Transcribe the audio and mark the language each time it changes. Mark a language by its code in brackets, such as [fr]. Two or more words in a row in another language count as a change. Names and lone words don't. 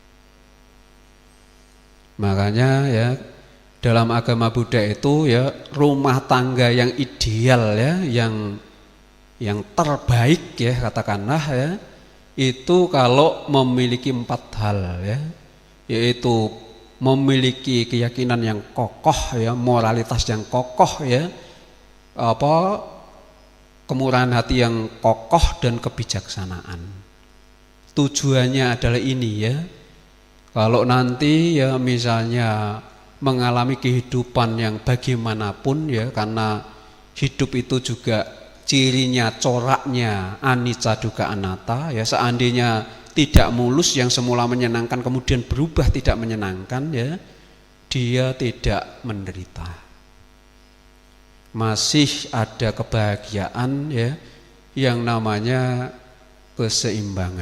[id] Makanya, ya, dalam agama Buddha itu, ya, rumah tangga yang ideal, ya, yang terbaik, ya, katakanlah, ya, itu kalau memiliki 4 hal, ya, yaitu memiliki keyakinan yang kokoh, ya, moralitas yang kokoh, ya, kemurahan hati yang kokoh dan kebijaksanaan. Tujuannya adalah ini, ya. Kalau nanti, ya, misalnya mengalami kehidupan yang bagaimanapun, ya, karena hidup itu juga cirinya, coraknya [pi] anicca dukkha anatta, [id] ya, seandainya tidak mulus, yang semula menyenangkan kemudian berubah tidak menyenangkan, ya, dia tidak menderita. Masih ada kebahagiaan ya, yang namanya keseimbangan.